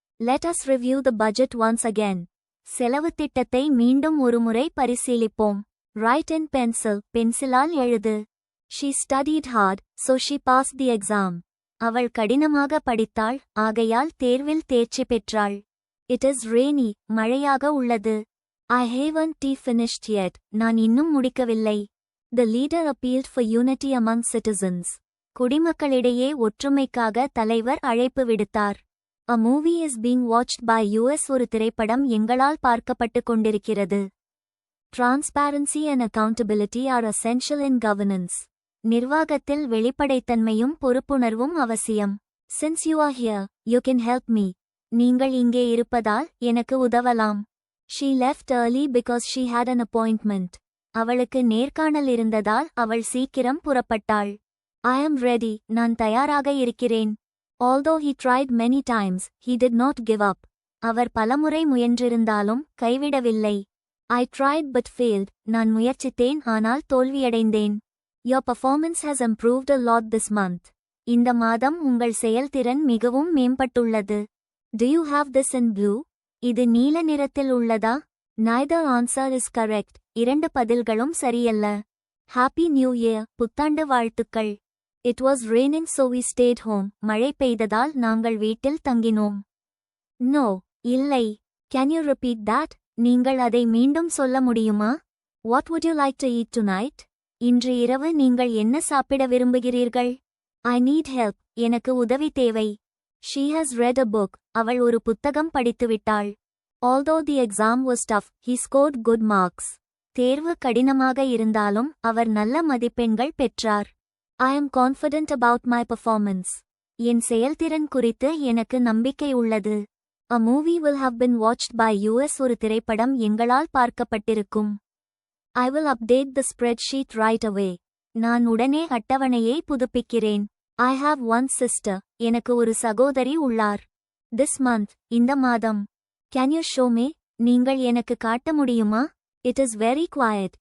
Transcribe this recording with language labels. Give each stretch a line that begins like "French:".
English: Let us review the budget once again.
Tamil: செலவு திட்டத்தை மீண்டும் ஒருமுறை பரிசீலிப்போம்.
English: Write in pencil.
Tamil: பென்சிலால் எழுது.
English: She studied hard, so she passed the exam.
Tamil: அவள் கடினமாக படித்தாள், ஆகையால் தேர்வில் தேர்ச்சி பெற்றாள்.
English: It is rainy.
Tamil: மழையாக உள்ளது.
English: I haven't finished yet.
Tamil: நான் இன்னும் முடிக்கவில்லை.
English: The leader appealed for unity among citizens.
Tamil: குடிமக்களிடையே ஒற்றுமைக்காக தலைவர் அழைப்பு விடுத்தார்.
English: A movie is being watched by us.
Tamil: ஒரு திரைப்படம் எங்களால் பார்க்கப்பட்டு கொண்டிருக்கிறது.
English: Transparency and accountability are essential in governance.
Tamil: நிர்வாகத்தில் வெளிப்படைத்தன்மையும் பொறுப்புணர்வும் அவசியம்.
English: Since you are here, you can help me.
Tamil: நீங்கள் இங்கே இருப்பதால் எனக்கு உதவலாம்.
English: She left early because she had an appointment.
Tamil: அவளுக்கு நேர்காணல் இருந்ததால் அவள் சீக்கிரம் புறப்பட்டாள்.
English: I am ready.
Tamil: நான் தயாராக இருக்கிறேன்.
English: Although he tried many times, he did not give up.
Tamil: அவர் பலமுறை முயன்றிருந்தாலும் கைவிடவில்லை.
English: I tried but failed.
Tamil: நான் முயற்சித்தேன் ஆனால் தோல்வியடைந்தேன்.
English: Your performance has improved a lot this month.
Tamil: இந்த மாதம் உங்கள் செயல்திறன் மிகவும் மேம்பட்டுள்ளது.
English: Do you have this in blue?
Tamil: இது நீல நிறத்தில் உள்ளதா?
English: Neither answer is correct.
Tamil: இரண்டு பதில்களும் சரியல்ல.
English: Happy New Year.
Tamil: புத்தாண்டு வாழ்த்துக்கள்.
English: It was raining so we stayed home.
Tamil: மழை பெய்ததால் நாங்கள் வீட்டில் தங்கினோம்.
English: No.
Tamil: இல்லை.
English: Can you repeat that?
Tamil: நீங்கள் அதை மீண்டும் சொல்ல முடியுமா?
English: What would you like to eat tonight?
Tamil: இன்று இரவு நீங்கள் என்ன சாப்பிட விரும்புகிறீர்கள்?
English: I need help.
Tamil: எனக்கு உதவி தேவை.
English: She has read a book.
Tamil: அவள் ஒரு புத்தகம் படித்துவிட்டாள்.
English: Although the exam was tough, he scored good marks.
Tamil: தேர்வு கடினமாக இருந்தாலும் அவர் நல்ல மதிப்பெண்கள் பெற்றார்.
English: I am confident about my performance.
Tamil: என் செயல்திறன் குறித்து எனக்கு நம்பிக்கை உள்ளது.
English: A movie will have been watched by us.
Tamil: ஒரு திரைப்படம் எங்களால் பார்க்கப்பட்டிருக்கும்.
English: I will update the spreadsheet right away.
Tamil: நான் உடனே அட்டவணையை புதுப்பிக்கிறேன்.
English: I have one sister.
Tamil: எனக்கு ஒரு சகோதரி உள்ளார்.
English: This month.
Tamil: இந்த மாதம்.
English: Can you show me?
Tamil: நீங்கள் எனக்கு காட்ட முடியுமா?
English: It is very quiet.